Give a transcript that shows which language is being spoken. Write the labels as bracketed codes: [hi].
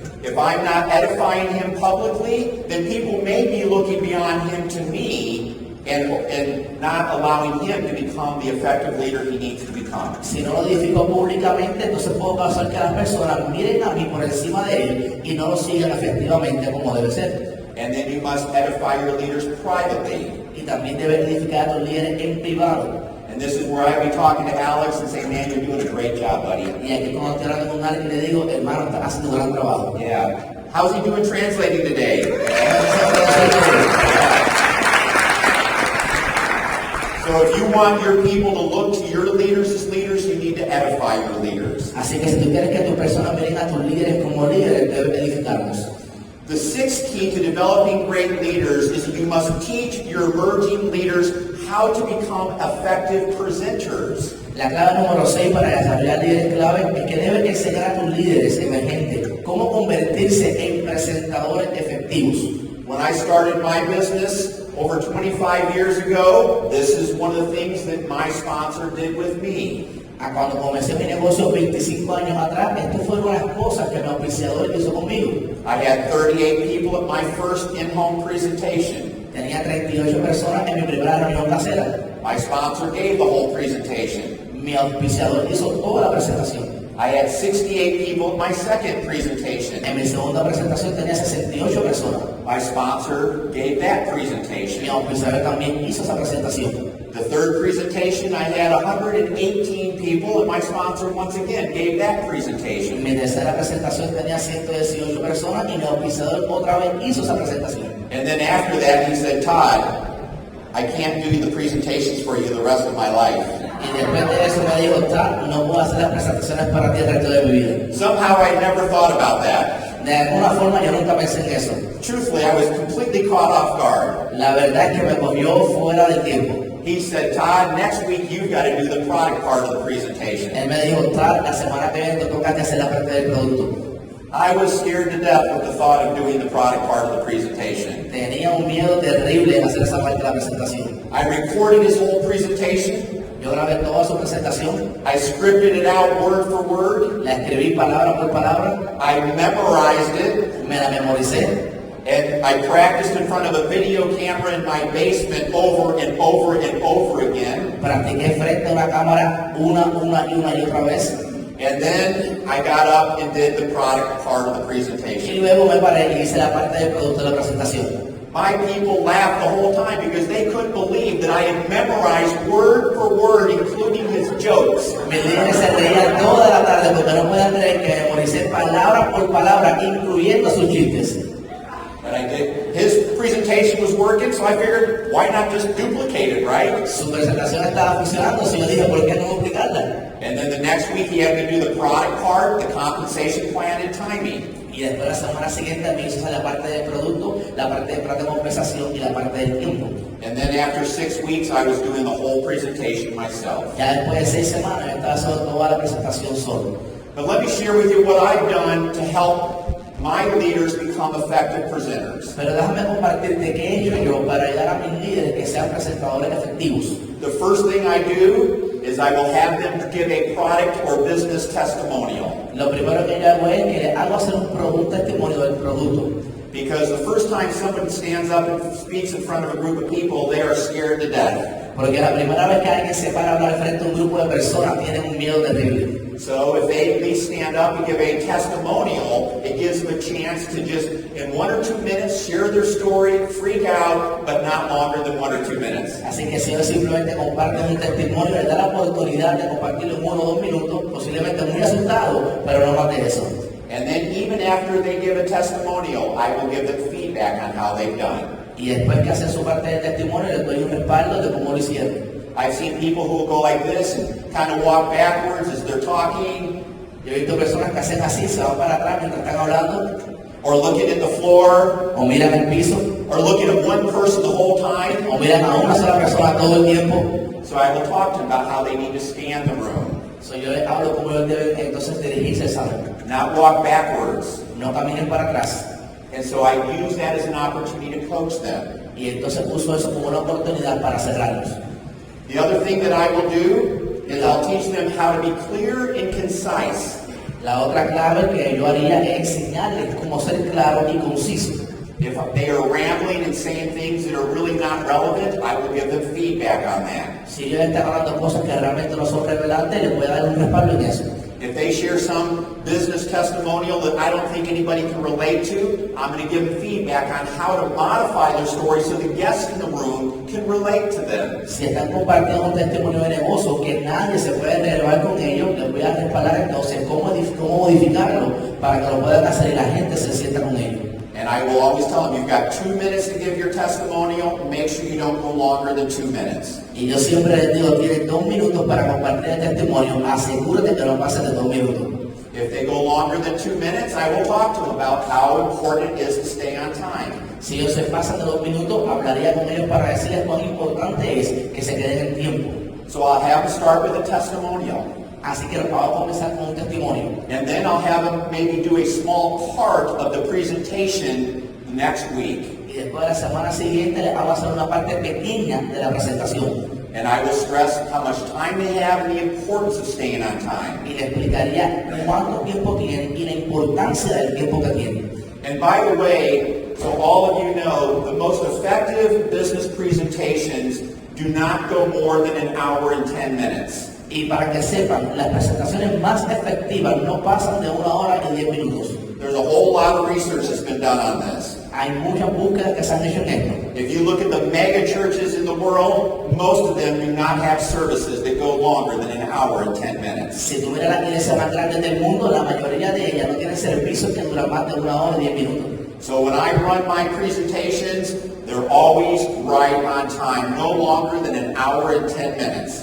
[en] If I'm not edifying him publicly, then people may be looking beyond him to me and not allowing him to become the effective leader he needs to become. [es] Si no lo edifico públicamente, entonces puedo causar que las personas miren a mí por encima de él y no lo sigan efectivamente como debe ser. [en] And then you must edify your leaders privately. [es] Y también debes edificar a tus líderes en privado. [en] And this is where I'd be talking to Alex and saying, man, you're doing a great job, buddy. [es] Y aquí cuando estoy hablando con alguien le digo, hermano, estás haciendo un gran trabajo. [en] Yeah. How's he doing translating today? So if you want your people to look to your leaders as leaders, you need to edify your leaders. [es] Así que si tú quieres que tus personas miren a tus líderes como líderes, debes edificarlos. [en] The sixth key to developing great leaders is that you must teach your emerging leaders how to become effective presenters. [es] La clave número 6 para desarrollar líderes clave es que debes enseñar a tus líderes emergentes cómo convertirse en presentadores efectivos. [en] When I started my business over 25 years ago, this is one of the things that my sponsor did with me. [es] Cuando comencé mi negocio 25 años atrás, esto fueron las cosas que mi auspiciador hizo conmigo. [en] I had 38 people at my first in-home presentation. [es] Tenía 38 personas en mi primera reunión casera. [en] My sponsor gave the whole presentation. [es] Mi auspiciador hizo toda la presentación. [en] I had 68 people at my second presentation. [es] En mi segunda presentación tenía 68 personas. [en] My sponsor gave that presentation. [es] Mi auspiciador también hizo esa presentación. [en] The third presentation, I had 118 people, and my sponsor once again gave that presentation. [es] Mi tercera presentación tenía 118 personas y mi auspiciador otra vez hizo esa presentación. [en] And then after that, he said, Todd, I can't do the presentations for you the rest of my life. [es] Y después de eso me dijo, Todd, no puedo hacer las presentaciones para ti el resto de mi vida. [en] Somehow I never thought about that. [es] De alguna forma yo nunca pensé en eso. [en] Truthfully, I was completely caught off guard. [es] La verdad es que me cogió fuera del tiempo. [en] He said, Todd, next week you've got to do the product part of the presentation. [es] Él me dijo, Todd, la semana que viene te toca que hacer la parte del producto. [en] I was scared to death with the thought of doing the product part of the presentation. [es] Tenía un miedo terrible en hacer esa parte de la presentación. [en] I recorded his whole presentation. [es] Yo grabé toda su presentación. [en] I scripted it out word for word. [es] La escribí palabra por palabra. [en] I memorized it. [es] Me la memoricé. [en] And I practiced in front of a video camera in my basement over and over and over again. [es] Practiqué frente a una cámara una y otra vez. [en] And then I got up and did the product part of the presentation. [es] Y luego me paré y hice la parte del producto de la presentación. [en] My people laughed the whole time because they couldn't believe that I had memorized word for word, including his jokes. [es] Mis líderes se reían toda la tarde porque no podían creer que memoricé palabra por palabra, incluyendo sus chistes. [en] But I did. His presentation was working, so I figured, why not just duplicate it, right? [es] Su presentación estaba funcionando, so yo dije, ¿por qué no duplicarla? [en] And then the next week he had to do the product part, the compensation plan, and timing. [es] Y después la semana siguiente me hizo hacer la parte del producto, la parte de compensación y la parte del tiempo. [en] And then after 6 weeks, I was doing the whole presentation myself. [es] Ya después de 6 semanas yo estaba haciendo toda la presentación solo. [en] But let me share with you what I've done to help my leaders become effective presenters. [es] Pero déjame compartirte qué he hecho yo para ayudar a mis líderes que sean presentadores efectivos. [en] The first thing I do is I will have them give a product or business testimonial. [es] Lo primero que yo hago es que les hago hacer un testimonio del producto. [en] Because the first time someone stands up and speaks in front of a group of people, they are scared to death. [es] Porque la primera vez que alguien se para a hablar frente a un grupo de personas tienen un miedo terrible. [en] So if they at least stand up and give a testimonial, it gives them a chance to just, in 1 or 2 minutes, share their story, freak out, but not longer than 1 or 2 minutes. [es] Así que si ellos simplemente comparten un testimonio, les da la oportunidad de compartirlo en 1 o 2 minutos, posiblemente muy asustado, pero no más de eso. [en] And then even after they give a testimonial, I will give them feedback on how they've done. [es] Y después que hacen su parte del testimonio, les doy un respaldo de cómo lo hicieron. [en] I've seen people who will go like this and kind of walk backwards as they're talking. [es] Yo he visto personas que hacen así, se van para atrás mientras están hablando. [en] Or looking at the floor. [es] O miran el piso. [en] Or looking at one person the whole time. [es] O miran a una sola persona todo el tiempo. [en] So I will talk to them about how they need to scan the room. [es] So yo les hablo cómo ellos deben entonces dirigirse al salón. [en] Not walk backwards. [es] No caminen para atrás. [en] And so I use that as an opportunity to coach them. [es] Y entonces uso eso como una oportunidad para cerrarlos. [en] The other thing that I will do is I'll teach them how to be clear and concise. [es] La otra clave que yo haría es enseñarles cómo ser claro y conciso. [en] If they are rambling and saying things that are really not relevant, I will give them feedback on that. [es] Si ellos están hablando cosas que realmente no son relevantes, les voy a dar un respaldo en eso. [en] If they share some business testimonial that I don't think anybody can relate to, I'm going to give them feedback on how to modify their story so the guests in the room can relate to them. [es] Si están compartiendo un testimonio de negocio que nadie se puede relevar con ellos, les voy a respaldar entonces cómo modificarlo para que lo puedan hacer y la gente se sienta con ellos. [en] And I will always tell them, you've got 2 minutes to give your testimonial. Make sure you don't go longer than 2 minutes. [es] Y yo siempre les digo, tienes 2 minutos para compartir el testimonio. Asegúrate que no pasen de 2 minutos. [en] If they go longer than 2 minutes, I will talk to them about how important it is to stay on time. [es] Si ellos se pasan de 2 minutos, hablaría con ellos para decirles cuán importante es que se queden en tiempo. [en] So I'll have them start with a testimonial. [es] Así que vamos a comenzar con un testimonio. [en] And then I'll have them maybe do a small part of the presentation next week. [es] Y después de la semana siguiente les hago hacer una parte pequeña de la presentación. [en] And I will stress how much time they have and the importance of staying on time. [es] Y les explicaría cuánto tiempo tienen y la importancia del tiempo que tienen. [en] And by the way, so all of you know, the most effective business presentations do not go more than an hour and 10 minutes. [es] Y para que sepan, las presentaciones más efectivas no pasan de 1 hora y 10 minutos. [en] There's a whole lot of research that's been done on this. [es] Hay muchas búsquedas que se han hecho en esto. [en] If you look at the mega churches in the world, most of them do not have services that go longer than an hour and 10 minutes. [es] Si tú miras las iglesias más grandes del mundo, la mayoría de ellas no tienen servicios que duran más de 1 hora y 10 minutos. [en] So when I run my presentations, they're always right on time, no longer than an hour and 10 minutes.